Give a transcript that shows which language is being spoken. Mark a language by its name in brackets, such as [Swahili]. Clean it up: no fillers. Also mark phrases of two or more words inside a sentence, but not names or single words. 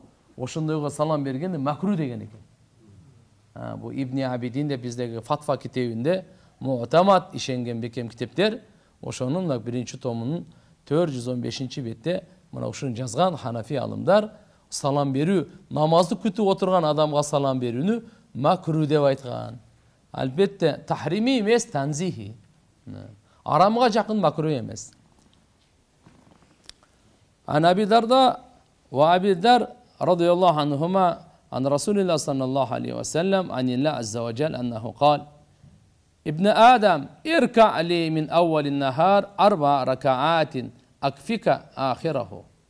[Kyrgyz] Ошондойго салам бергенди макру деген экен. Бу Ибн Абидин деп биздеги фатва китебинде муътамат ишенген бекем китептер, ошонун биринчи томунун 415 бетте мына ушуну жазган ханафи алымдар салам берүү, намазды күтүп отурган адамга салам берүүнү макру деп айткан. Албетте тахрими эмес, танзихи. Арамга жакын макру эмес. [Arabic] أبي الدرداء وأبي ذر رضي الله عنهما عن رسول الله صلى الله عليه وسلم عن الله عز وجل أنه قال: ابن آدم اركع لي من أول النهار 4 ركعات أكفك آخره.